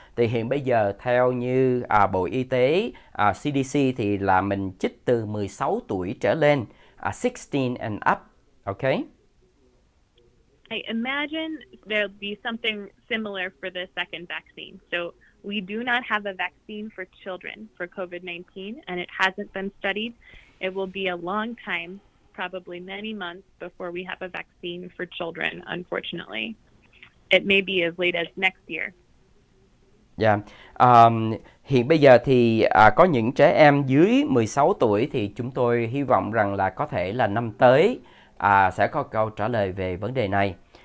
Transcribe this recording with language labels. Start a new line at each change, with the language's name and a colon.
Vietnamese: Thì hiện bây giờ theo như Bộ Y tế, CDC thì là mình chích từ 16 tuổi trở lên,
English: 16 and up, okay? I imagine there'll be something similar for the second vaccine. So we do not have a vaccine for children for COVID-19, and it hasn't been studied. It will be a long time, probably many months, before we have a vaccine for children, unfortunately. It may be as late as next year.
Vietnamese: Dạ. Hiện bây giờ thì có những trẻ em dưới 16 tuổi thì chúng tôi hy vọng rằng là có thể là năm tới sẽ có câu trả lời về vấn đề này.